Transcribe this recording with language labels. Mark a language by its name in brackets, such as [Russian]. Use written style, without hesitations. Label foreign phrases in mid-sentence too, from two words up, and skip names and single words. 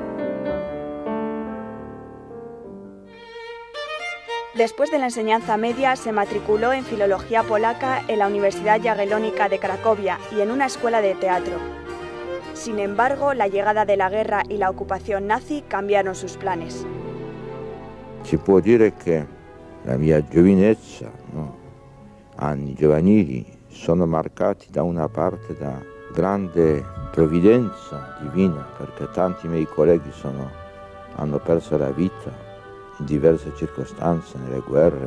[Spanish] Después de la enseñanza media se matriculó en filología polaca en la Universidad Jagiellónica de Cracovia y en una escuela de teatro. Sin embargo, la llegada de la guerra y la ocupación nazi cambiaron sus planes. [Italian] Si può dire che la mia giovinezza, anni giovanili, sono marcati da una parte da grande provvidenza divina, perché tanti miei colleghi hanno perso la vita in diverse circostanze, nelle guerre.